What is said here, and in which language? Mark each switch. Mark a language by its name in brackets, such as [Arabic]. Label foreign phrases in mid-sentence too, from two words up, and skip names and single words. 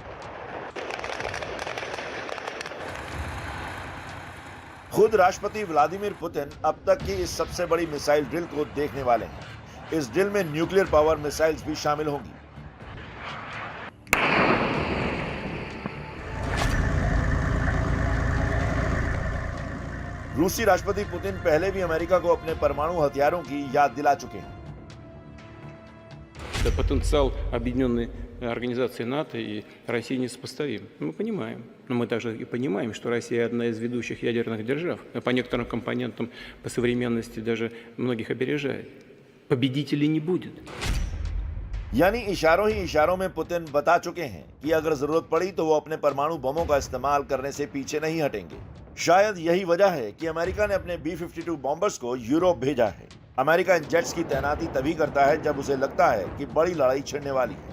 [Hindi] खुद राष्ट्रपति व्लादिमीर पुतिन अब तक की इस सबसे बड़ी मिसाइल ड्रिल को देखने वाले हैं। इस ड्रिल में [English] nuclear power missiles [Hindi] भी शामिल होंगी। रूसी राष्ट्रपति पुतिन पहले भी अमेरिका को अपने परमाणु हथियारों की याद दिला चुके हैं। [Russian] Потенциал объединенной организации НАТО и России несопоставим. Мы понимаем. Но мы также и понимаем, что Россия одна из ведущих ядерных держав. По некоторым компонентам, по современности даже многих опережает. Победителей не будет. [Hindi] यानी इशारों ही इशारों में पुतिन बता चुके हैं कि अगर जरूरत पड़ी तो वो अपने परमाणु बमों का इस्तेमाल करने से पीछे नहीं हटेंगे। शायद यही वजह है कि अमेरिका ने अपने B-52 बॉम्बर्स को यूरोप भेजा है। अमेरिका इन जेट्स की तैनाती तभी करता है जब उसे लगता है कि बड़ी लड़ाई छिड़ने वाली है।